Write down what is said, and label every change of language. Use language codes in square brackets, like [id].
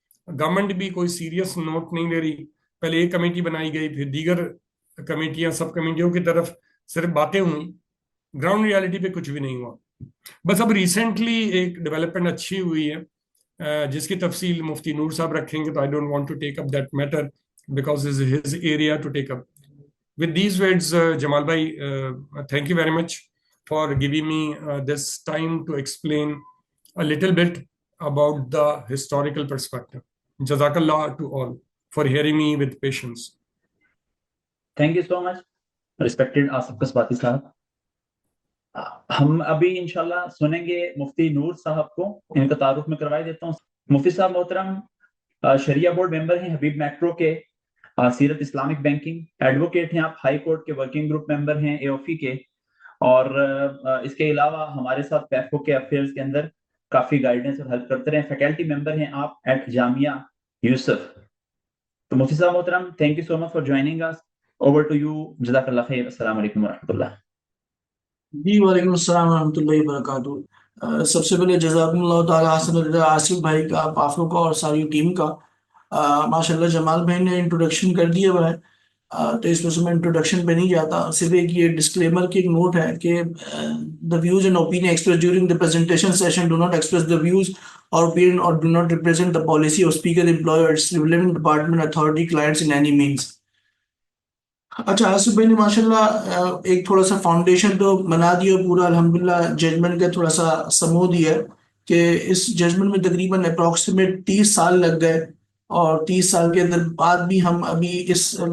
[ur] Government بھی کوئی serious note نہیں لے رہی. پہلے ایک کمیٹی بنائی گئی, پھر دیگر کمیٹیاں, سب کمیٹیوں کی طرف صرف باتیں ہوئیں, گراؤنڈ ریالٹی پہ کچھ بھی نہیں ہوا. بس اب ریسنٹلی ایک ڈیولپمنٹ اچھی ہوئی ہے جس کی تفصیل مفتی نور صاحب رکھیں گے, تو I don't want to take up that matter because is his area to take up. [en] With these words, Jamal bhai, thank you very much for giving me this time to explain a little bit about the historical perspective. Jazakallah to all for hearing me with patience. Thank you so much, respected Asif Kasbati صاحب. [ur] ہم ابھی انشاءاللہ سنیں گے مفتی نور صاحب کو, ان کا تعارف میں کروائی دیتا ہوں. مفتی صاحب محترم شریعہ بورڈ ممبر ہیں حبیب میٹرو کے, سیرت اسلامک بینکنگ ایڈوکیٹ ہیں آپ, ہائی کورٹ کے ورکنگ گروپ ممبر ہیں AOFI کے, اور اس کے علاوہ ہمارے ساتھ پیفو کے افیئرز کے اندر کافی گائیڈنس اور ہیلپ کرتے رہے. فیکلٹی ممبر ہیں آپ ایٹ جامعہ یوسف. تو مفتی صاحب محترم, thank you so much for joining اس. Over to you. جزاک اللہ خیر. السلام علیکم ورحمۃ اللہ. جی وعلیکم السلام ورحمۃ اللہ وبرکاتہ. سب سے پہلے جزاکم اللہ تعالیٰ حسن آصف بھائی کا, پافرو کا اور ساری ٹیم کا. ماشاء اللہ جمال بھائی نے انٹروڈکشن کر دیا ہوا ہے, تو اس وجہ سے میں انٹروڈکشن پہ نہیں جاتا. [en] صرف ایک یہ ڈسکلیمر کی ایک نوٹ ہے کہ the views and opinion expressed during the presentation session do not express the views or opinion or do not represent the policy of speaker, employer, its relevant department, authority, clients in any means. [ur] اچھا، آصف بھائی نے ماشاءاللہ ایک تھوڑا سا foundation تو بنا دیا پورا الحمدللہ، ججمنٹ کا تھوڑا سا سمو دیا ہے کہ اس ججمنٹ میں تقریباً اپروکسیمیٹ 30 سال لگ گئے، اور 30 سال کے اندر بعد بھی ہم ابھی اس